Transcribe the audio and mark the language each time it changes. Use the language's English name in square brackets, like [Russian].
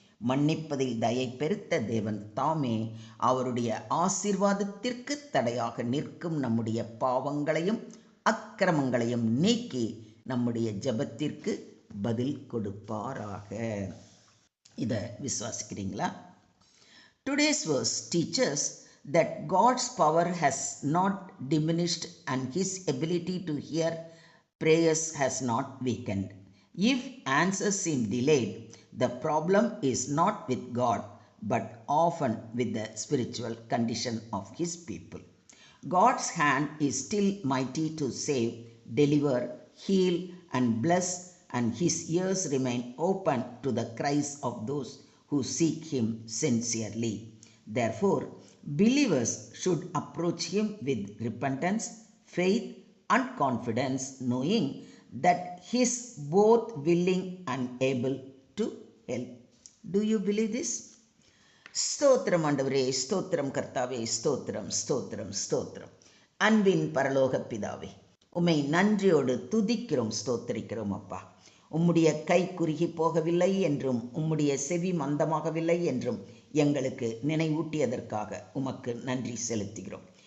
[Tamil] மன்னிப்பதில் தயை பெருத்த தேவன் தாமே அவருடைய ஆசீர்வாதத்திற்கு தடையாக நிற்கும் நம்முடைய பாவங்களையும் அக்கிரமங்களையும் நீக்கி நம்முடைய ஜெபத்திற்கு பதில் கொடுப்பாராக. இதை விசுவாசிக்கிறீங்களா? [English] Today's verse teaches that God's power has not diminished and His ability to hear prayers has not weakened. If answers seem delayed, the problem is not with God, but often with the spiritual condition of His people. God's hand is still mighty to save, deliver, heal, and bless, and His ears remain open to the cries of those who seek Him sincerely. Therefore, believers should approach Him with repentance, faith, and confidence, knowing that He is both willing and able to help. Do you believe this? [Tamil] ஸ்தோத்திரம் ஆண்டவரே, ஸ்தோத்திரம் கர்த்தாவே, ஸ்தோத்திரம் ஸ்தோத்திரம் ஸ்தோத்திரம். அன்பின் பரலோக பிதாவே, உம்மை நன்றியோடு துதிக்கிறோம், ஸ்தோத்திரிக்கிறோம் அப்பா. உம்முடைய கை குறுகி போகவில்லை என்றும் உம்முடைய செவி மந்தமாகவில்லை என்றும் எங்களுக்கு நினைவூட்டியதற்காக உமக்கு நன்றி செலுத்துகிறோம்.